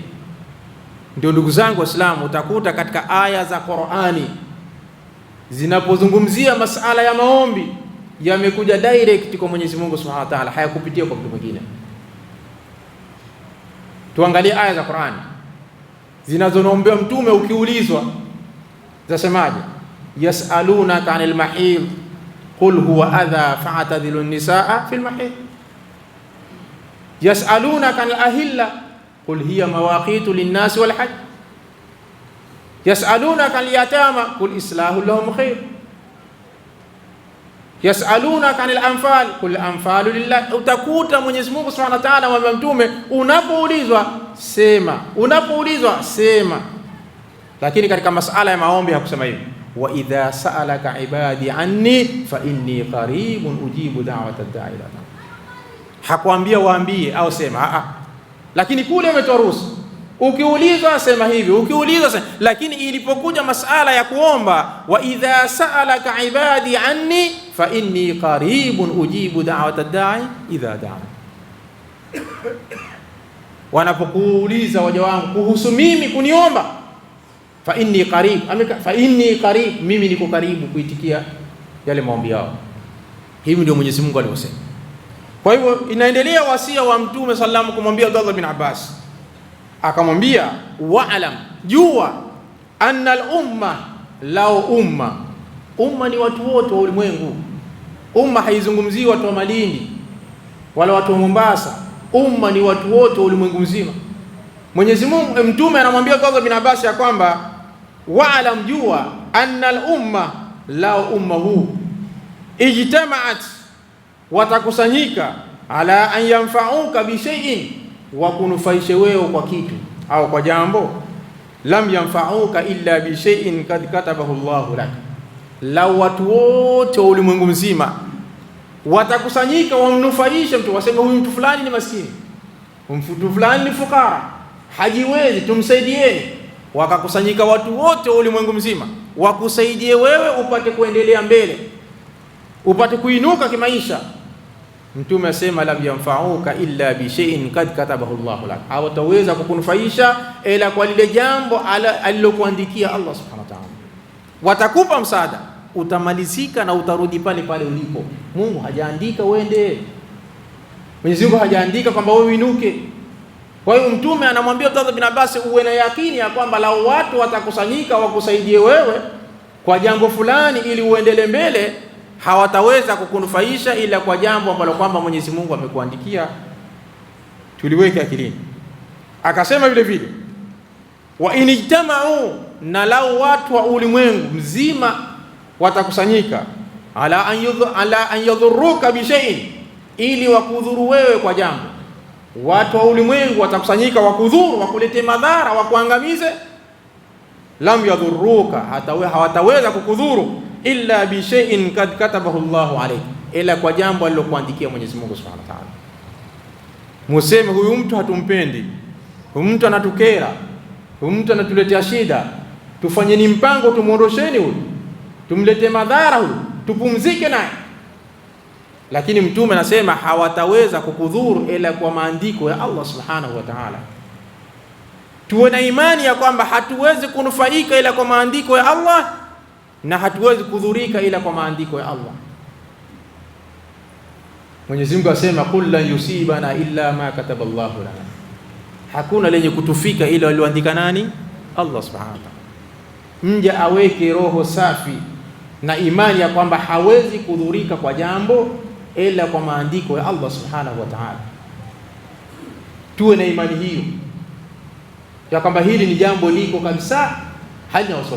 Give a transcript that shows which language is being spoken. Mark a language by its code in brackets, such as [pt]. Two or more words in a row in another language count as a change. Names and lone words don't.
[sw] Ndio ndugu zangu Waislamu, utakuta katika aya za Qur'ani zinapozungumzia masala ya maombi yamekuja direct kwa Mwenyezi Mungu [ar] سبحانه وتعالى, [sw] hayakupitia kwa mtu mwingine. Tuangalie aya za Qur'ani zinazoombewa mtume. Ukiulizwa zasemaje? [ar] يسألونك عن المحيض قل هو أذى فاعتزلوا النساء في المحيض. يسألونك عن الأهلة قل هي مواقيت للناس والحج. يسألونك عن اليتامى قل إصلاح لهم خير. يسألونك عن الأنفال قل الأنفال لله. [sw] Utakuta Mwenyezi Mungu [ar] سبحانه وتعالى [sw] mwambia mtume, unapoulizwa sema, unapoulizwa sema. Lakini katika masala ya maombi hakusema hivi, [ar] وإذا سألك عبادي عني فإني قريب أجيب دعوة الداعي إلى الله. [sw] Hakuambia waambie au sema, lakini kule ametoa ruhusa, ukiulizwa sema hivi, ukiulizwa sema. Lakini ilipokuja masala ya kuomba, [ar] وإذا سألك عبادي عني فإني قريب أجيب دعوة الداعي إذا دعان, [sw] wanapokuuliza waja wangu kuhusu mimi kuniomba, [ar] فإني قريب، فإني قريب, [sw] mimi niko karibu kuitikia yale maombi yao. Hivi ndio Mwenyezi Mungu alivyosema. Kwa hivyo inaendelea wasia wa Mtume sallallahu kumwambia Abdullah bin Abbas, akamwambia wa'lam, jua [ar] أن الأمة, [sw] lao umma ni watu wote wa ulimwengu. Umma haizungumzii watu wa Malindi wala watu wa Mombasa, umma ni watu wote wa ulimwengu mzima. Mwenyezi Mungu, Mtume anamwambia Abdullah bin Abbas ya kwamba wa'lam, jua [ar] أن الأمة, [sw] lao umma huu ijtama'at, watakusanyika [ar] على أن ينفعوك بشيء, [sw] wa kunufaisha wewe kwa kitu au kwa jambo, [ar] لم ينفعوك إلا بشيء قد كتبه الله لك. [sw] La watu wote wa ulimwengu mzima watakusanyika wamnufaishe mtu, waseme huyu mtu fulani ni maskini, mtu fulani ni fukara, hajiwezi, tumsaidieni. Wakakusanyika watu wote wa ulimwengu mzima wakusaidie wewe upate kuendelea mbele, upate kuinuka kimaisha. Mtume asema [ar] لم ينفعوك إلا بشيء قد كتبه الله لك, [sw] hawataweza kukunufaisha ila kwa lile jambo alilokuandikia [ar] الله سبحانه وتعالى. [sw] Watakupa msaada, utamalizika na utarudi pale pale ulipo. Mungu hajaandika uende, Mwenyezi Mungu hajaandika kwamba wewe uinuke. Kwa hiyo Mtume anamwambia Abdullah bin Abbas, uwe na yakini ya kwamba lao watu watakusanyika wakusaidie wewe kwa jambo fulani ili uendelee mbele, hawataweza kukunufaisha ila kwa jambo ambalo kwamba Mwenyezi Mungu amekuandikia. Tuliweke akilini. Akasema vile vile, [ar] وإن اجتمعوا, [sw] na lao watu wa ulimwengu mzima watakusanyika [ar] على أن يضروك بشيء, [sw] ili wakudhuru wewe kwa jambo. Watu wa ulimwengu watakusanyika wakudhuru, wakulete madhara, wakuangamize. [ar] لم يضروك, [sw] hawataweza kukudhuru [ar] إلا بشيء قد كتبه الله عليك, [sw] ila kwa jambo alilokuandikia Mwenyezi Mungu [ar] سبحانه وتعالى. [sw] Museme huyu mtu hatumpendi, huyu mtu anatukera, huyu mtu anatuletea shida, tufanyeni mpango tumuondosheni huyu, tumlete madhara huyu, tupumzike naye. Lakini Mtume anasema hawataweza kukudhuru ila kwa maandiko ya [ar] الله سبحانه وتعالى. [sw] Tuwe na imani ya kwamba hatuwezi kunufaika ila kwa maandiko ya Allah, na hatuwezi kudhurika ila kwa maandiko ya Allah. Mwenyezi Mungu asema [ar] قل لن يصيبنا إلا ما كتب الله لنا, [sw] hakuna lenye kutufika ila aliyoandika nani? [ar] الله سبحانه وتعالى. [sw] Mja aweke roho safi na imani ya kwamba hawezi kudhurika kwa jambo ila kwa maandiko ya [ar] الله سبحانه وتعالى. [sw] Tuwe na imani hiyo ya kwamba hili ni jambo liko kabisa, halina wasiwasi.